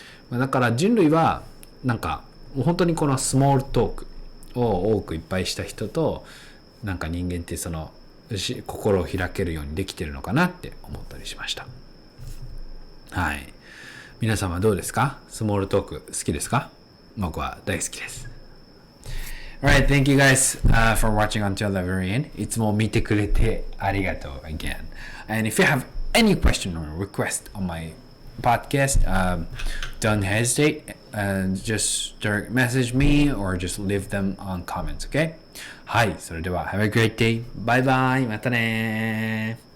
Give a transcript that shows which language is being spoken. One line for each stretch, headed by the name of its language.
Japanese: だから人類はなんか本当にこのスモールトークを多くいっぱいした人と、なんか人間ってその心を開けるようにできてるのかなって思ったりしました。はい。皆さんはどうですか？スモールトーク好きですか？僕は大好きです。
English: Alright, thank you guys for watching until the very end.
Japanese: いつも見てくれてありがとう again.
English: And if you have any question or request on my podcast, don't hesitate and just direct message me or just leave them on comments, okay?
Japanese: はい、それでは
English: have a great day. Bye bye.
Japanese: またね。